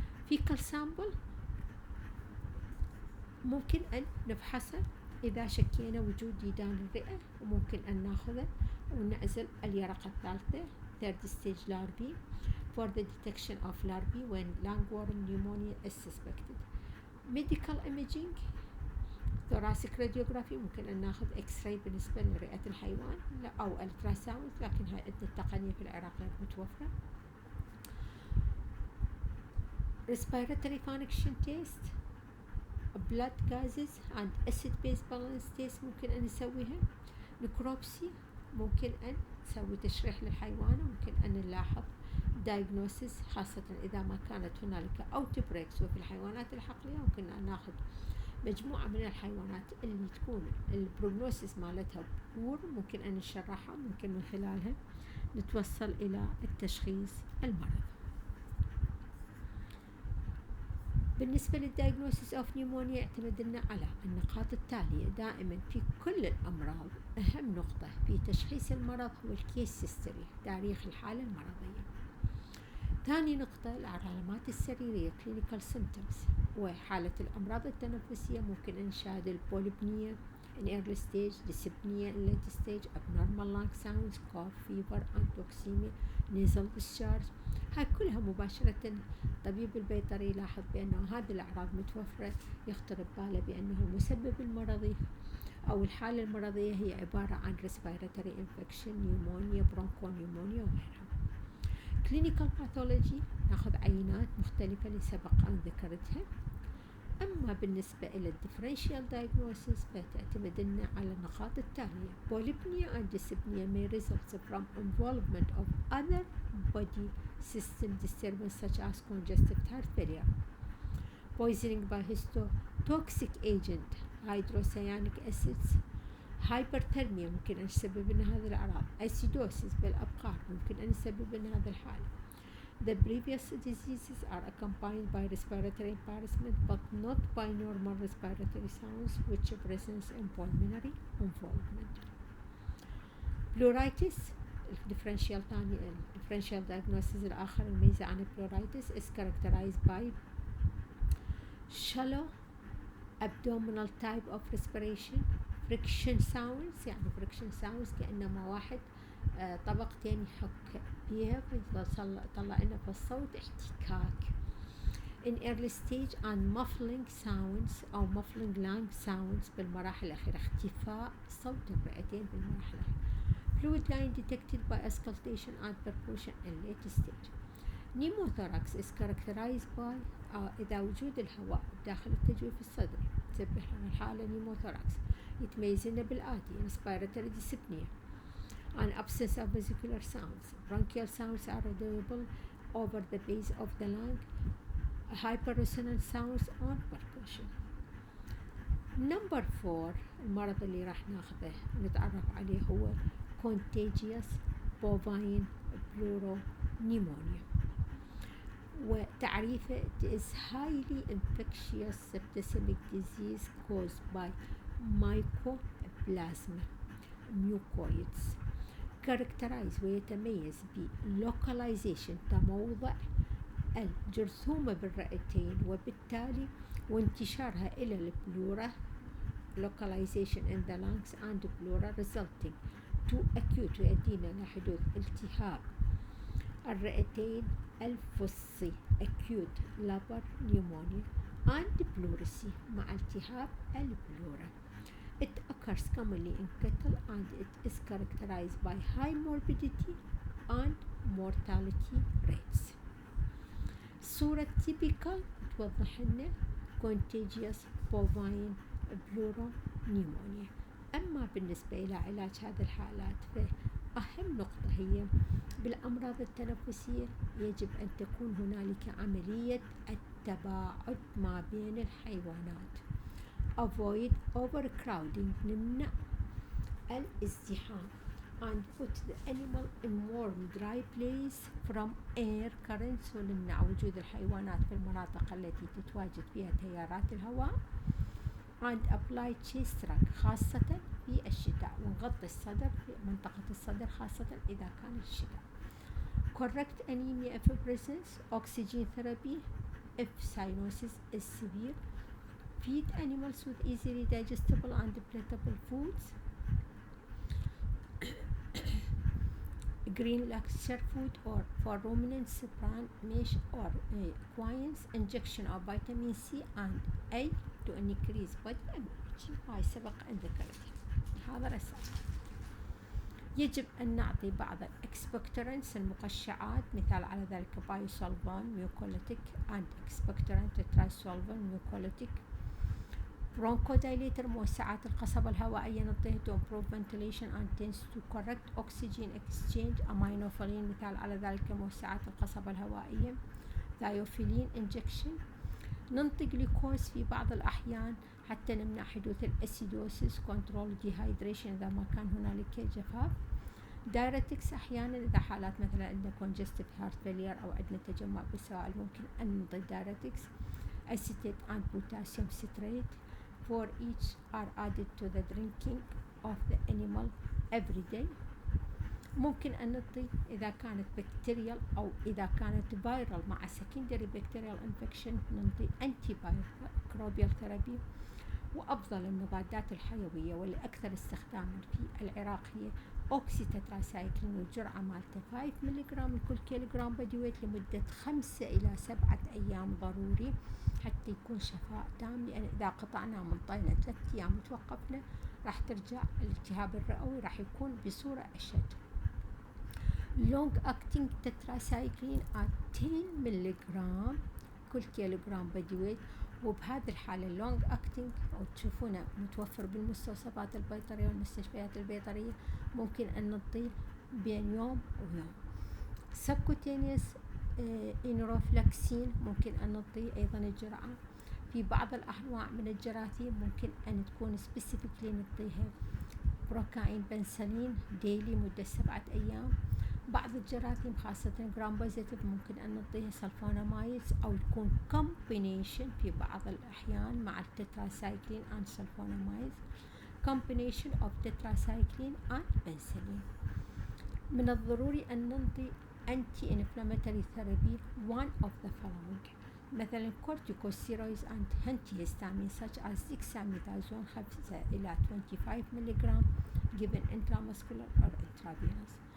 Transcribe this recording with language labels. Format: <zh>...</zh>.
<en>fecal sample</en> <ar>ممكن أن نفحصه إذا شكينا وجود ديدان الرئة وممكن أن ناخذه ونعزل اليرقة الثالثة</ar> <en>third stage larvae for the detection of larvae when lungworm pneumonia is suspected. medical imaging thoracic radiography</en> <ar>ممكن أن ناخذ x-ray بالنسبة لرئة الحيوان أو التراساوند لكن هاي عندنا التقنية في العراق غير متوفرة.</ar> <en>respiratory function test blood gases and acid base balance test</en> <ar>ممكن أن نسويها. necropsy ممكن أن نسوي تشريح للحيوان وممكن أن نلاحظ diagnosis خاصة إذا ما كانت هنالك outbreaks وفي الحيوانات الحقلية ممكن أن ناخذ مجموعة من الحيوانات اللي تكون البروجنوسيس مالتها بور ممكن أن نشرحها ممكن من خلالها نتوصل إلى التشخيص المرض. بالنسبة للدايجنوسيس أوف نيمونيا يعتمد على النقاط التالية دائما في كل الأمراض. أهم نقطة في تشخيص المرض هو الكيس هيستوري تاريخ الحالة المرضية. ثاني نقطة العلامات السريرية clinical symptoms وحالة الأمراض التنفسية ممكن أن نشاهد البوليبنيا</ar> <en>in early stage dyspnea in late stage abnormal lung sounds cough fever antoxemia nasal discharge.</en> <ar>هاي كلها مباشرة طبيب البيطري يلاحظ بأنه هذه الأعراض متوفرة يخطر بباله بأنه المسبب المرضي أو الحالة المرضية هي عبارة عن</ar> <en>respiratory infection pneumonia bronchopneumonia</en> <ar>وغيرها.</ar> <en>clinical pathology</en> <ar>ناخذ عينات مختلفة اللي سبق أن ذكرتها. أما بالنسبة إلى</ar> <en>differential diagnosis</en> <ar>فتعتمد على النقاط التالية</ar> <en>polypnea and dyspnea may result from involvement of other body system disturbance such as congestive heart failure, poisoning by histotoxic agent, hydrocyanic acids, hyperthermia</en> <ar>ممكن أن يسبب لنا هذه الأعراض،</ar> <en>acidosis</en> <ar>بالأبقار ممكن أن يسبب لنا هذه الحالة.</ar> <en>The previous diseases are accompanied by respiratory impairment but not by normal respiratory sounds which presents in pulmonary involvement. Pleuritis differential diagnosis</en> <ar>الآخر الميزة عن</ar> <en>pleuritis is characterized by shallow abdominal type of respiration. friction sounds،</en> <ar>يعني friction sounds كأنما واحد طبقتين يحك بيها فيطلع لنا في الصوت احتكاك.</ar> <en>in early stage and muffling sounds أو muffling lung sounds</en> <ar>بالمراحل الأخيرة، اختفاء صوت الرئتين بالمراحل الأخيرة.</ar> <en>fluid line detected by auscultation and percussion in late stage. pneumothorax is characterized by</en> <ar>إذا وجود الهواء داخل التجويف الصدري تسبب لنا الحالة pneumothorax. يتميز لنا بالآتي:</ar> <en>respiratory dyspnea and absence of vesicular sounds. bronchial sounds are audible over the base of the lung. hyperresonant sounds on percussion. number 4</en> <ar>المرض اللي راح ناخذه ونتعرف عليه هو Contagious Bovine Pleuro pneumonia. وتعريفه:</ar> <en>it is highly infectious septicemic disease caused by Mycoplasma mucoids.</en> <ar>characterized ويتميز ب localization تموضع الجرثومة بالرئتين وبالتالي وانتشارها إلى البلورة</ar> <en>localization in the lungs and pleura resulting to acute</en> <ar>ويؤدينا لحدوث التهاب الرئتين الفصي</ar> <en>acute lobar pneumonia and pleurisy</en> <ar>مع التهاب البلورة.</ar> <en>It occurs commonly in cattle and it is characterized by high morbidity and mortality rates.</en> <ar>صورة typical توضح لنا Contagious Bovine Pleuro pneumonia. أما بالنسبة إلى علاج هذه الحالات فأهم نقطة هي بالأمراض التنفسية يجب أن تكون هنالك عملية التباعد ما بين الحيوانات.</ar> <en>avoid overcrowding</en> <ar>نمنع الازدحام</ar> <en>and put the animal in warm dry place from air currents</en> <ar>ونمنع وجود الحيوانات في المناطق التي تتواجد فيها تيارات الهواء</ar> <en>and apply chest rag</en> <ar>خاصة في الشتاء ونغطي الصدر في منطقة الصدر خاصة إذا كان الشتاء.</ar> <en>correct anemia if presence. oxygen therapy if cyanosis is severe. feed animals with easily digestible and palatable foods. green lecture food or for ruminants bran mesh or quinine. injection of vitamin C and A to increase body immunity.</en> <ar>هاي سبق أن ذكرتها. هذا رسالة. يجب أن نعطي بعض الإكسبكتورنتس المقشعات مثال على ذلك بايوسولفان ميوكوليتيك and expectorant ترايسولفان ميوكوليتيك.</ar> <en>bronchodilator</en> <ar>موسعات القصبة الهوائية نعطيه</ar> <en>to improve ventilation and tends to correct oxygen exchange.</en> <ar>aminophylline مثال على ذلك موسعات القصبة الهوائية. ثايوفيلين injection. ننطي جلوكوز في بعض الأحيان حتى نمنع حدوث الأسيدوسيس. كنترول ديهايدريشن إذا ما كان هنالك جفاف. دايرتكس أحيانا إذا حالات مثلا عندنا</ar> <en>congestive heart failure</en> <ar>أو عندنا تجمع بالسوائل ممكن أن ننطي دايرتكس.</ar> <en>acetate and potassium citrate for each are added to the drinking of the animal every day.</en> <ar>ممكن أن نعطي إذا كانت بكتيريال أو إذا كانت فيرال مع</ar> <en>secondary bacterial infection</en> <ar>نعطي</ar> <en>antimicrobial therapy.</en> <ar>وأفضل المضادات الحيوية واللي أكثر استخداما في العراق هي أوكسيتتراسايكلين والجرعة مالته 5 ملغرام لكل كيلوغرام</ar> <en>body weight</en> <ar>لمدة 5 إلى 7 أيام ضروري حتى يكون شفاء تام، لأن إذا قطعناه من طينا 3 أيام وتوقفنا راح ترجع الالتهاب الرئوي راح يكون بصورة أشد.</ar> <en>long acting tetracycline at 10</en> <ar>ملغرام كل كيلوغرام</ar> <en>body weight.</en> <ar>وبهذه الحالة اللونج اكتنج أو تشوفونه متوفر بالمستوصفات البيطرية والمستشفيات البيطرية ممكن أن نعطيه بين يوم ويوم. سبكوتينيوس إنروفلاكسين ممكن أن نعطيه أيضا الجرعة. في بعض الأنواع من الجراثيم ممكن أن تكون سبيسيفيكلي نعطيها بروكاين بنسلين ديلي مدة 7 أيام. بعض الجراثيم خاصة جرام بوزيتيف ممكن أن نعطيها سلفونامايدز أو يكون combination في بعض الأحيان مع التتراسايكلين and سلفونامايدز.</ar> <en>combination of tetracycline and penicillin.</en> <ar>من الضروري أن نعطي</ar> <en>anti-inflammatory therapy one of the following. مثلا corticosteroids and antihistamines such as dexamethasone 5</en> <ar>إلى 25 ملغ</ar> <en>given intramuscular or intravenous.</en>